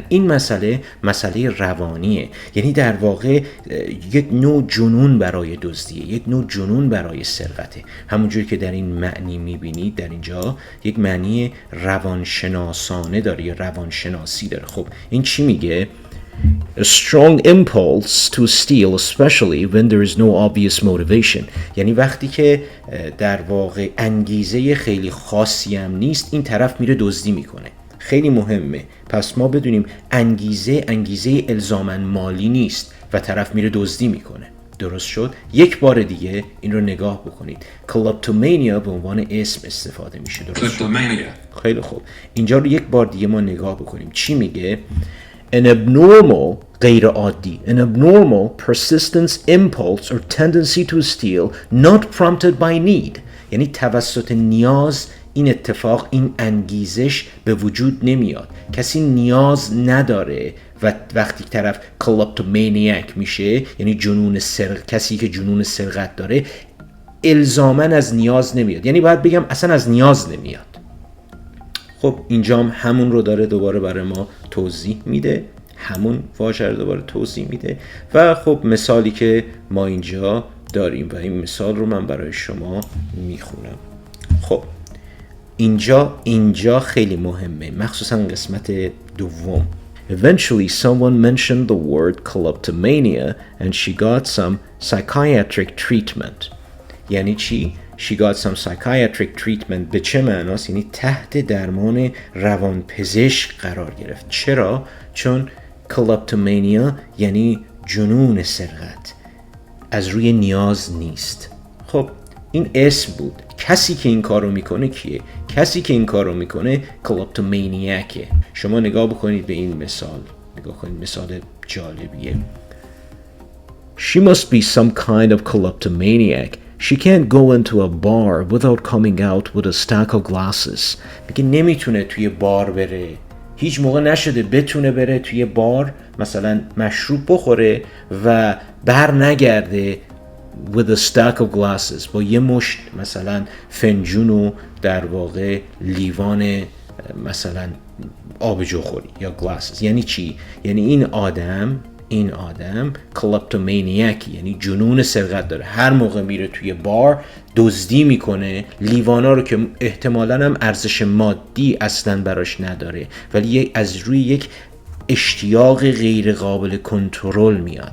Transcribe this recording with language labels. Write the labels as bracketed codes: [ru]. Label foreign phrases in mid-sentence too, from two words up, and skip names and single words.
[fa] این مسئله روانیه. یعنی در واقع یک نوع جنون برای دزدیه، یک نوع جنون برای سرقته. همونجوری که در این معنی میبینید در اینجا یک معنی روانشناسانه داره یا روانشناسی داره. خب این چی میگه؟ [en] A strong impulse to steal, especially when there is no obvious motivation. [fa] یعنی وقتی که در واقع انگیزه خیلی خاصی هم نیست، این طرف میره دزدی میکنه. خیلی مهمه. پس ما بدونیم انگیزه الزاماً مالی نیست و طرف میره دزدی میکنه. درست شد؟ یک بار دیگه این رو نگاه بکنید. کلپتومانیا به عنوان اسم استفاده میشه. درست شد؟ خیلی خوب. اینجا رو یک بار دیگه ما نگاه بکنیم. چی میگه؟ [en] An abnormal [fa] غیر عادی. [en] An abnormal persistence, impulse or tendency to steal not prompted by need. [fa] یعنی توسط نیاز این اتفاق، این انگیزش به وجود نمیاد. کسی نیاز نداره و وقتی طرف کلپتومانیاک میشه، یعنی کسی که جنون سرقت داره، الزاماً از نیاز نمیاد. یعنی باید بگم اصلا از نیاز نمیاد. خب اینجا همون رو داره دوباره برای ما توضیح میده، همون واژه رو دوباره توضیح میده. و خب مثالی که ما اینجا داریم و این مثال رو من برای شما میخونم. خب اینجا خیلی مهمه، مخصوصا قسمت دوم. [en] Eventually someone mentioned the word kleptomania and she got some psychiatric treatment. [fa] یعنی چی؟ [en] She got some psychiatric treatment. [fa] به چه معناست؟ یعنی تحت درمان روانپزشک قرار گرفت. چرا؟ چون کلپتومانیا یعنی جنون سرقت، از روی نیاز نیست. خب این اسم بود. کسی که این کارو میکنه کیه؟ کسی که این کارو میکنه کلپتومانیاکه. شما نگاه بکنید به این مثال. نگاه کنید، مثال جالبیه. [en] She must be some kind of kleptomaniac. She can't go into a bar without coming out with a stack of glasses. [fa] میگه نمیتونه توی بار بره. هیچ موقع نشده بتونه بره توی بار مثلا مشروب بخوره و بر نگرده [en] with a stack of glasses، [fa] با یه مشت مثلا فنجون و در واقع لیوان مثلا آبجو خوری یا گلاسز. یعنی چی؟ یعنی این آدم کلاپتومانیاکی، یعنی جنون سرقت داره. هر موقع میره توی بار دزدی میکنه لیوانا رو که احتمالاً هم ارزش مادی اصلاً براش نداره، ولی از روی یک اشتیاق غیر قابل کنترل میاد.